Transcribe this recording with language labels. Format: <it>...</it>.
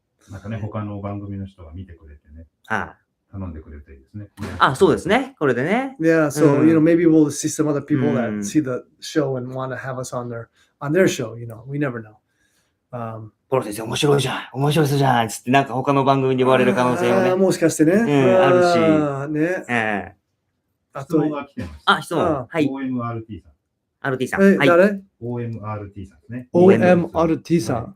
<ja>なんかね、他の番組の人が見てくれてね。頼んでくれていいですね。そうですね。これでね。</ja> <en>Yeah, so, maybe we'll see some other people that see the show and want to have us on their show, we never know.</en> <ja>ポロ先生、面白いじゃんつって、なんか他の番組に言われる可能性もね。もしかしてね。あるし。ね。質問が来てます。質問。はい。 OMRT さん。 RT さん。誰 ?OMRT さんですね。 OMRT さん。</ja>